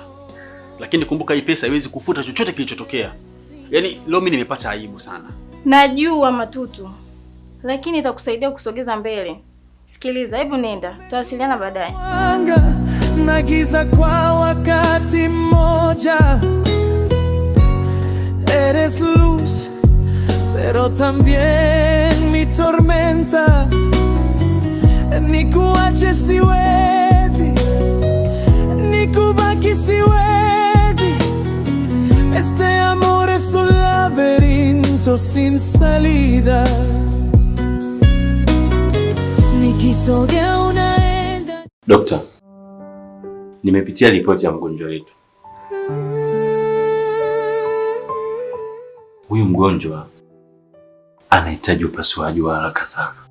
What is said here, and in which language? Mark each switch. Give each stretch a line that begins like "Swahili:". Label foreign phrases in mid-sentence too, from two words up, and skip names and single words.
Swahili: Lakini kumbuka hii pesa haiwezi kufuta chochote kilichotokea. Yaani leo mimi nimepata aibu sana. Najua Matutu. Lakini itakusaidia kusogeza mbele. Sikiliza, hebu nenda. Tutawasiliana baadaye. Na giza kwa wakati mmoja.
Spanish: Eres luz, pero también mi tormenta.
Swahili: Nikuache siwezi, nikubaki siwezi.
Spanish: Este amor es un laberinto sin salida.
Swahili: Nikisogea unaenda. Dokta, nimepitia ripoti ya mgonjwa wetu. Huyu mgonjwa anahitaji upasuaji wa haraka sana.